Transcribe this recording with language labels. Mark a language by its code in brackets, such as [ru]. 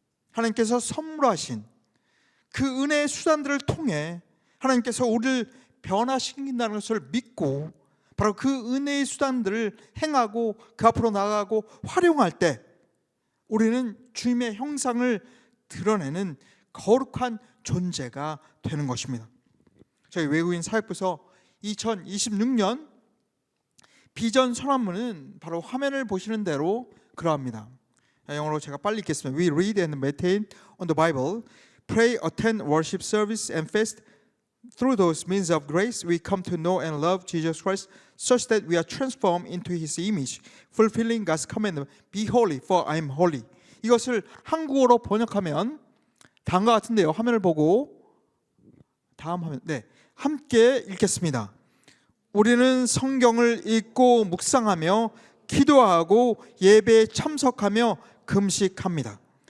[ko] 하나님께서 선물하신 그 은혜의 수단들을 통해 하나님께서 우리를 변화시킨다는 것을 믿고 바로 그 은혜의 수단들을 행하고 그 앞으로 나아가고 활용할 때 우리는 주님의 형상을 드러내는 거룩한 존재가 되는 것입니다. 저희 외국인 사역부서 2026년 비전 선언문은 바로 화면을 보시는 대로 그러합니다. 영어로 제가 빨리 읽겠습니다. [en] We read and meditate on the Bible, pray, attend worship service and fast. Through those means of grace, we come to know and love Jesus Christ, such that we are transformed into His image, fulfilling God's commandment, be holy, for I am holy. [ko] 이것을 한국어로 번역하면 다음과 같은데요. 화면을 보고 다음 화면, 함께 읽겠습니다. 우리는 성경을 읽고 묵상하며 기도하고 예배에 참석하며 금식합니다.